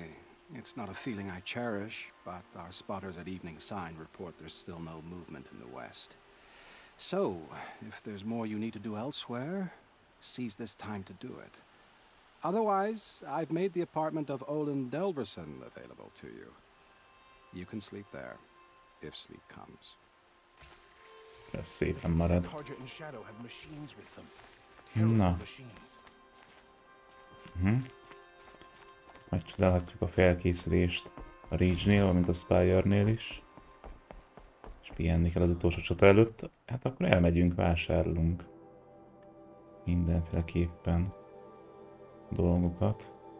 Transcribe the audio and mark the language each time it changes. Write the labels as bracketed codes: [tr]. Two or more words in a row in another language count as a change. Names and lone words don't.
[en] It's not a feeling I cherish, but our spotters at Evening Sign report there's still no movement in the west. So, if there's more you need to do elsewhere, seize this time to do it. Otherwise, I've made the apartment of Olin Delverson available to you. You can sleep there, if sleep comes. [hu] Ez szépen marad. [en] Carja and Shadow have machines with them. [hu] Na. [en] Terrible machines. [hu] Megcsodálhatjuk a felkészülést a Rage-nél, valamint a Spire-nél is. És pihenni kell az utolsó csata előtt. Hát akkor elmegyünk, vásárolunk. Mindenféleképpen dolgokat.